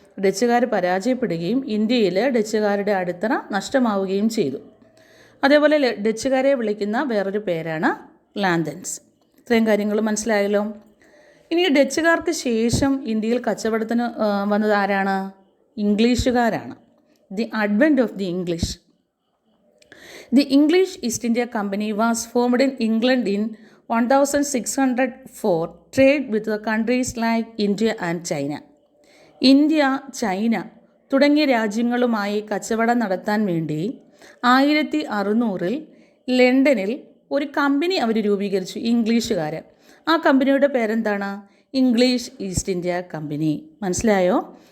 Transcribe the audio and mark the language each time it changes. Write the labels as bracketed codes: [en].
[ml] ഡച്ചുകാർ പരാജയപ്പെടുകയും ഇന്ത്യയിൽ ഡച്ചുകാരുടെ അടിത്തറ നഷ്ടമാവുകയും ചെയ്തു. അതേപോലെ ഡച്ചുകാരെ വിളിക്കുന്ന വേറൊരു പേരാണ് ലാന്തൻസ്. ഇത്രയും കാര്യങ്ങൾ മനസ്സിലായല്ലോ. ഇനി ഡച്ചുകാർക്ക് ശേഷം ഇന്ത്യയിൽ കച്ചവടത്തിന് വന്നത് ആരാണ്? ഇംഗ്ലീഷുകാരാണ്. [en] The advent of the English. The English East India Company was formed in England in 1604, trade with the countries like India and China. [ml] India, China തുടങ്ങിയ രാജ്യങ്ങളുമായി കച്ചവടം നടത്താൻ വേണ്ടി 1600 ലണ്ടനിൽ ഒരു കമ്പനി അവർ രൂപീകരിച്ചു, ഇംഗ്ലീഷുകാർ. ആ കമ്പനിയുടെ പേരെന്താണ്? English east India company. മനസ്സിലായോ?